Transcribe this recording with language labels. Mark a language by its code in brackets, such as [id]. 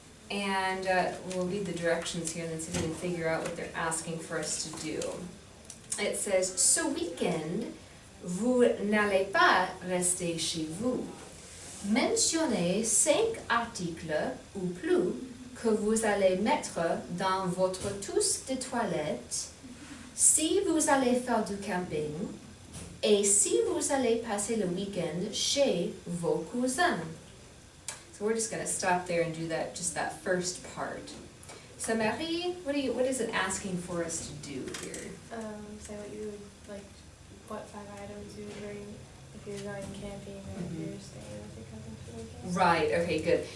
[en] And we'll read the directions here and then see if we can figure out what they're asking for us to do. It says, [fr] ce week-end, vous n'allez pas rester chez vous. Mentionnez 5 articles ou plus que vous allez mettre dans votre trousse de toilette si vous allez faire du camping et si vous allez passer le week-end chez vos cousins. [en] So we're just going to stop there and do that, just that first part. So Marie, what is it asking for us to do here? Say what you would like, what 5 items you would bring if you're going camping or if you're staying with your cousins for the weekend. Right, okay, good.